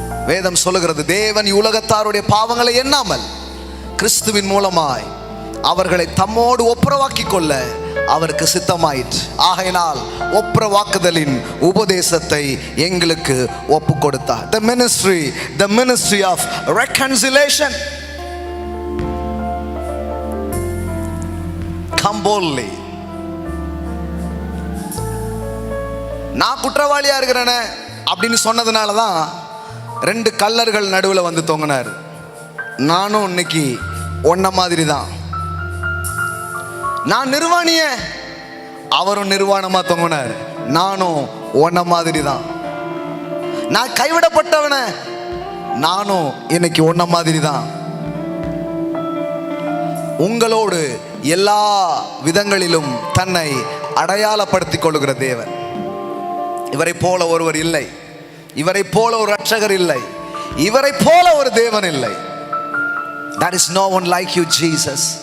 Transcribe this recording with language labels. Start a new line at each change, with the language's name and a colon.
Tamil: வேதம் சொல்லுகிறது, தேவன் உலகத்தாருடைய பாவங்களை எண்ணாமல் கிறிஸ்துவின் மூலமாய் அவர்களை தம்மோடு ஒப்புரவாக்கி கொள்ள அவருக்கு சித்தமாயிற்று. ஆகையினால் ஒப்புரவாக்குதலின் உபதேசத்தை எங்களுக்கு ஒப்பு கொடுத்தார்.
English: The ministry of reconciliation. Come boldly.
Tamil: நான் குற்றவாளியா இருக்கிறேன் அப்படின்னு சொன்னதுனால தான் 2 கள்ளர்கள் நடுவில் வந்து தொங்கினார். நானும் இன்னைக்கு ஒன்ன மாதிரி தான். நான் நிர்வாணிய, அவரும் நிர்வாணமா தொங்கினார். நானும் ஒன்ன மாதிரி தான். நான் கைவிடப்பட்டவன, நானும் இன்னைக்கு ஒன்ன மாதிரி தான். உங்களோடு எல்லா விதங்களிலும் தன்னை அடையாளப்படுத்திக் கொள்ளுகிற தேவன். இவரை போல ஒருவர் இல்லை, இவரை போல ஒரு ரட்சகர் இல்லை, இவரை போல ஒரு தேவன் இல்லை.
English: There is no one like you, Jesus.